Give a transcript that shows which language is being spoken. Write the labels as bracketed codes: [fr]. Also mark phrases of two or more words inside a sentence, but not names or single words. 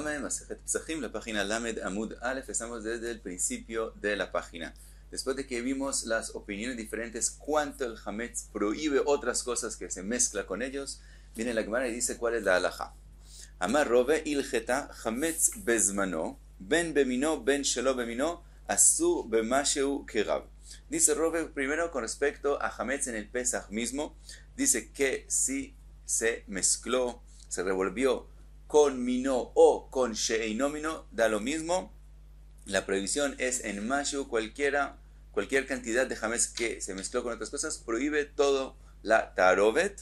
[es] Masejet Pesachim, la página [he] למד עמוד אלף. [es] Estamos desde el principio de la página. Después de que vimos las opiniones diferentes, cuánto el Hametz prohíbe otras cosas que se mezcla con ellos, viene la Gemara y dice cuál es la halajá. [arc] אמר רבא הלכתא חמץ בזמנו, בין במינו, בין שלא במינו, אסור במשהו כרב. Dice Rove primero con respecto a Hametz en el Pesach mismo, dice que si se mezcló, se revolvió con mino o con sheinomino, da lo mismo. La prohibición es en mashu, cualquier cantidad de hametz que se mezcló con otras cosas, prohíbe todo la tarovet.